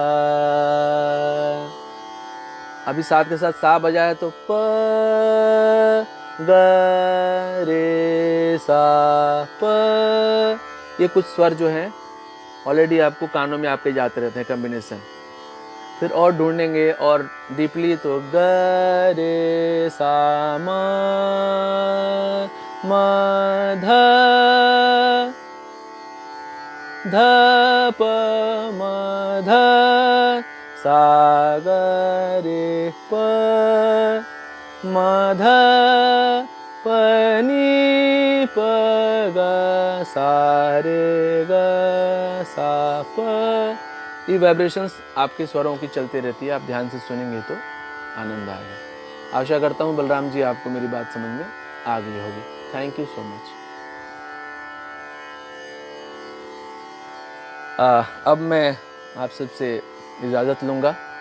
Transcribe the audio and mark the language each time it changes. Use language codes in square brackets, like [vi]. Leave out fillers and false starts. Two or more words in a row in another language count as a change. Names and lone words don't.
[hi] अभी साथ के साथ सा बजाए तो प ग रे सा प। ये कुछ स्वर जो हैं ऑलरेडी आपको कानों में आपके जाते रहते हैं कॉम्बिनेशन। फिर और ढूंढेंगे और डीपली तो ग रे सा म ध ध प म ध सा ग रे प म ध प नी प ग सा रे ग सा प। ये वाइब्रेशंस आपके स्वरों की चलती रहती है, आप ध्यान से सुनेंगे तो आनंद आएगा। आशा करता हूँ बलराम जी आपको मेरी बात समझ में आ गई होगी। [en] thank you so much. [hi] अब मैं आप सबसे इजाज़त लूँगा।